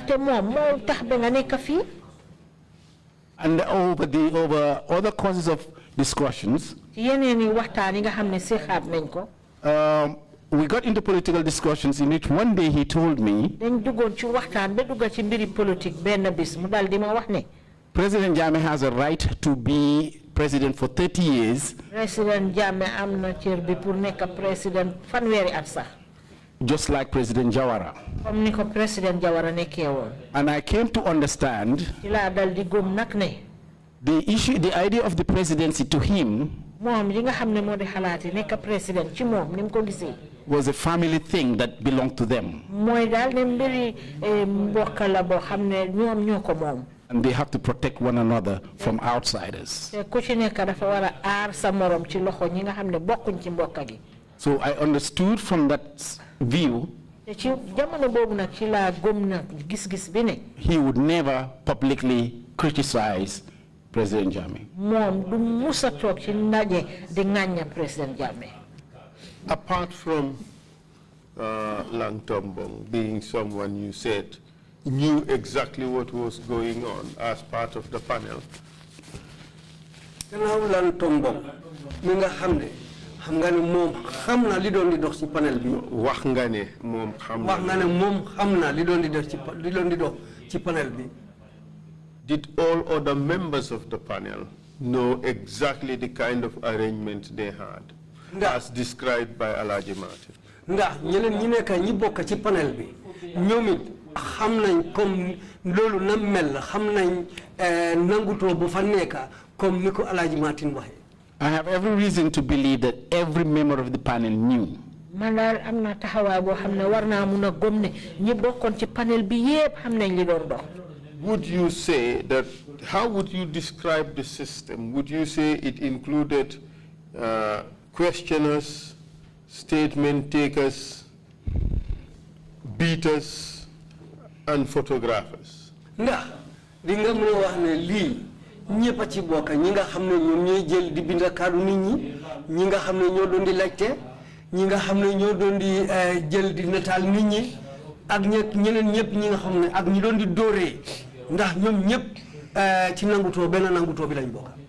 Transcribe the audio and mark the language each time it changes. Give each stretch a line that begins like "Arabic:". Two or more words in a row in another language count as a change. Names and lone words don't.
English: And over other causes of discussions, we got into political discussions in which one day he told me, President Jammeh has a right to be president for 30 years.
Wolof: President Jammeh amna cër bi pour nekk president fanweeri at sax.
English: Just like President Jawara.
Wolof: Comme niko President Jawara nekkee woon.
English: And I came to understand
Wolof: ci laa dal di gëm nag ne
English: the idea of the presidency to him
Wolof: moom yi nga xam ne moo di xalaati nekk president ci moom ni mu ko gisee
English: was a family thing that belonged to them.
Wolof: mooy daal ne mbiri mbokk la boo xam ne ñoom ñoo ko moom.
English: And they have to protect one another from outsiders. So I understood from that view he would never publicly criticize President Jammeh. Apart from Lantombong being someone you said knew exactly what was going on as part of the panel.
Wolof: Lantombong mi nga xamne xam nga ne mom xamna li doon di dox ci panel bi wax nga ne mom xamna li doon di dox ci panel bi.
English: Did all other members of the panel know exactly the kind of arrangement they had as described by Alhaji Martin?
Wolof: Ndax ñeneen ñi nekk ñi bokk ci panel bi ñoomit xam nañ comme loolu na mel xam nañ nangutoo bu fa nekk comme ni ko Alhaji Martin waxe.
English: I have every reason to believe that every member of the panel knew.
Wolof: Man daal am na taxawaay boo xam ne war naa mun a gëm ne ñi bokkoon ci panel bi yépp xam nañ li doon dox.
English: would you say that, how would you describe the system? Would you say it included questioners, statement takers, beaters, and photographers?
Wolof: Ndax di nga mën a wax ne lii ñëpp a ci bokk ñi nga xam ne ñoom ñooy jël di bind kaddu nit ñi ñi nga xam ne ñoo doon di laajte ñi nga xam ne ñoo doon di jël di nataal nit ñi ak ñeneen ñëpp ñi nga xam ne ak ñi doon di dóoree ndax ñoom ñëpp ci nangutoo benn nangutoo bi lañ bokk.